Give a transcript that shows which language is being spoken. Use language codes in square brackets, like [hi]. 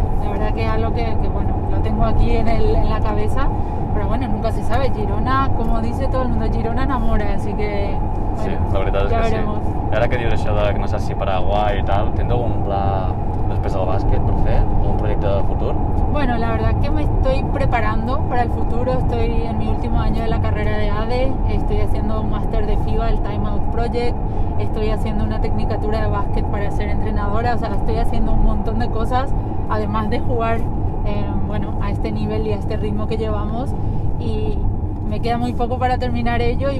[es] La verdad que es algo que bueno, lo tengo aquí en la cabeza, pero bueno, nunca se sabe. Girona, como dice todo el mundo, Girona enamora, así que bueno, [ca] Sí, la veritat és ja que [es] veremos. sí. [ca] I ara que dius això de que no saps si Paraguai i tal, tens algun pla després del bàsquet per fer? Algun projecte de futur? [es] Bueno, la verdad que me estoy preparando para el futuro. Estoy en mi último año de la carrera de ADE, estoy haciendo un máster de FIBA, el Time Out Project, estoy haciendo una tecnicatura de básquet para ser entrenadora, o sea, estoy haciendo un montón de cosas, además de jugar bueno, a este nivel y a este ritmo que llevamos, y me queda muy poco para terminar ello.